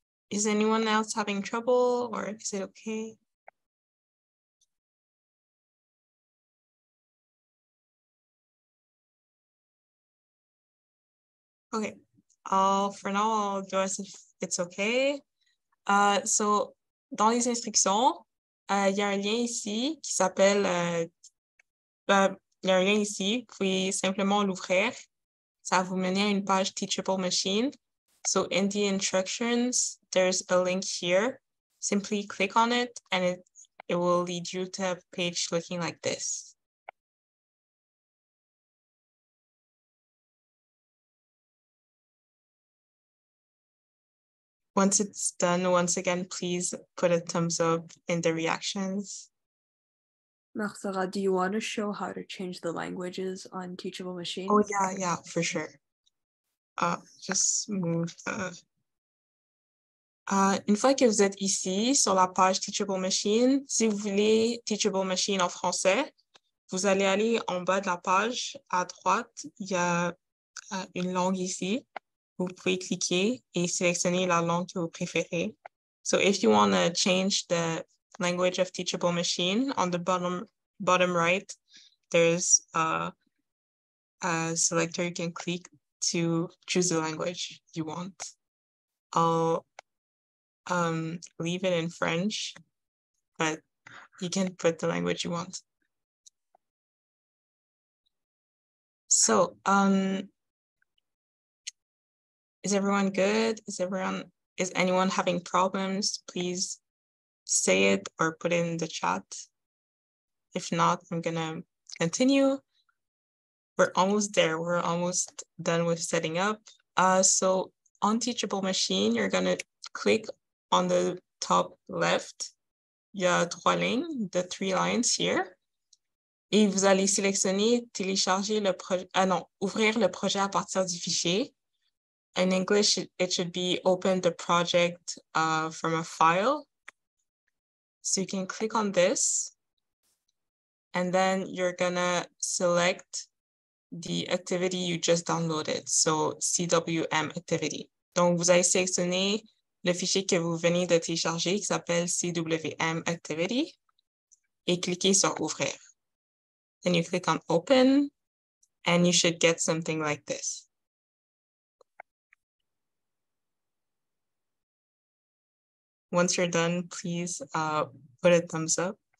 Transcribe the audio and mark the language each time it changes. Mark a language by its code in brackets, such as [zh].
[en] Is anyone else having trouble or is it okay? Okay, for now, I'll do as if it's okay. [fr] So, dans les instructions, il y a un lien ici qui s'appelle, il y a un lien ici, vous pouvez simplement l'ouvrir. Ça va vous mener à une page Teachable Machine. [en] So, in the instructions, there's a link here. Simply click on it and it will lead you to a page looking like this. Once it's done, once again, please put a thumbs up in the reactions. Marsara, do you want to show how to change the languages on Teachable Machines? Oh, yeah, for sure. Just move [fr] une fois que vous êtes ici sur la page Teachable Machine, si vous voulez Teachable Machine en français, vous allez aller en bas de la page à droite, il y a une langue ici. Vous pouvez cliquer et sélectionner la langue que vous préférez. [en] So if you want to change the language of Teachable Machine, on the bottom right, there's a selector you can click to choose the language you want. I'll leave it in French, but you can put the language you want. So, is everyone good? Is anyone having problems? Please say it or put it in the chat. If not, I'm gonna continue. We're almost there. We're almost done with setting up. So on Teachable Machine, you're gonna click on the top left. [fr] Il y a 3 lignes, [en] the 3 lines here. [fr] Et vous allez sélectionner télécharger le projet, ouvrir le projet à partir du fichier. [en] In English, it should be open the project from a file. So you can click on this, and then you're gonna select the activity you just downloaded, so CWM activity. [fr] Donc, vous allez sélectionner le fichier que vous venez de télécharger qui s'appelle CWM activity et cliquez sur ouvrir. [en] Then you click on open and you should get something like this. Once you're done, please put a thumbs up.